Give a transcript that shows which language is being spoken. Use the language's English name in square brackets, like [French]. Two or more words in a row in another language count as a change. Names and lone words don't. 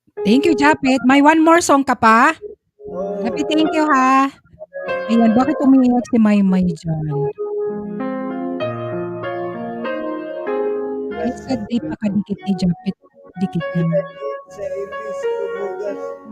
[English] Thank you, Japet. May one more song [Filipino] ka pa? [English] Happy thank you, ha. [Filipino] Ayan, bakit umiiyak si Maymay diyan? Isa di pa kadikit ni Japet, dikitin. Sa ilis ko bukas.